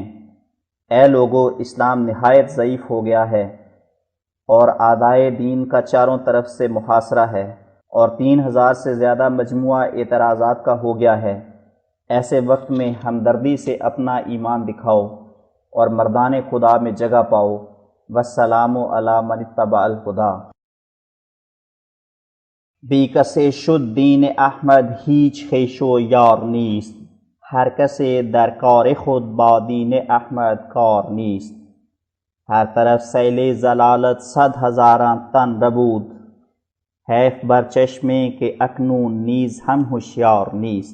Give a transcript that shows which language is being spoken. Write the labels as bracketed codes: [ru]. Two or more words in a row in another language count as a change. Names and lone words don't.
[ur] اے لوگو، اسلام نہایت ضعیف ہو گیا ہے اور اعدائے دین کا چاروں طرف سے محاصرہ ہے، اور 3000 سے زیادہ مجموعہ اعتراضات کا ہو گیا ہے۔ ایسے وقت میں ہمدردی سے اپنا ایمان دکھاؤ اور مردان خدا میں جگہ پاؤ۔ [ar] والسلام علی من اتبع الہدی۔ [fa] بی کسے شد دین احمد هیچ خویش و یار نیست، هر کسی در کار خود با دین احمد کار نیست۔ ہر طرف سیل ضلالت 100,000 تن ربود، حیف بر چشمے کہ اکنون نیز ہم ہوشیار نیست۔